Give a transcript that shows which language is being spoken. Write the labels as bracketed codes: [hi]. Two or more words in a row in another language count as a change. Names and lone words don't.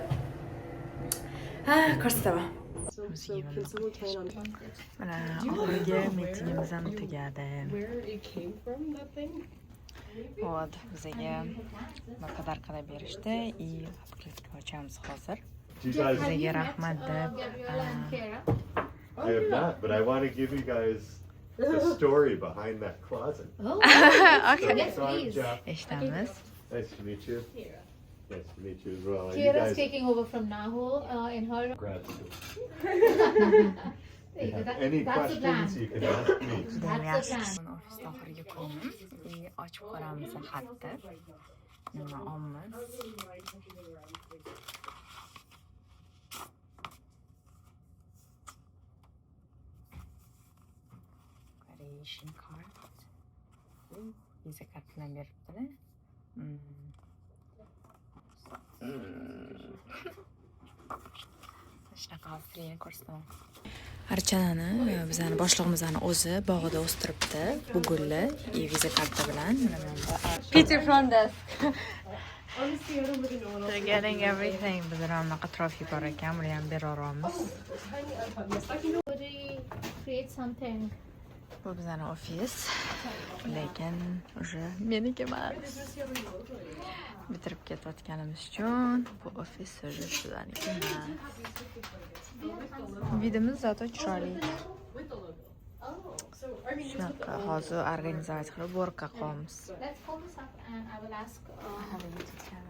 [uz] Ha, ko'rsataman. Mana oxirgi mitingimiz ham tugadi. Вот, bizga podarkalar berishdi [ru] и открытка [uz] ochamiz hozir. Bizga rahmat deb. [en] I have not, but I want to give you guys the story behind that closet. Okay. Yes, please. [uz] Eshitamiz. [en] Nice to meet you. Nice to meet you as well. And you Kiara's guys, taking over from Nahu in her. grad school. Hey, Any that's the plan. questions you can ask me. That's the plan. [uz] Ofisda oxirgi kunim. Ochib ko'ramiz xatni. Nima olmiz? [en] Creation card. [uz] Visa kartini beribdilar. Shunaqa hozir ko'rsataman. Archanani bizani boshlig'imizni o'zi bog'ida o'stiribdi. Bu gulli viza karta bilan. [en] Peter from desk. They're getting everything. [uz] Bizlar ham bunaqa trofi bor ekan, buni ham beraveramiz. [en] Create something. [uz] Bu bizani ofis. Lekin o'sha meniki emas. Bitirib ketayotganimiz uchun bu ofis o'sha sizlarniki emas. Vidimiz zato chiroyli. Shunaqa hozir organizatsiya qilib workqa qolamiz. [en] Let's call this up and I will ask.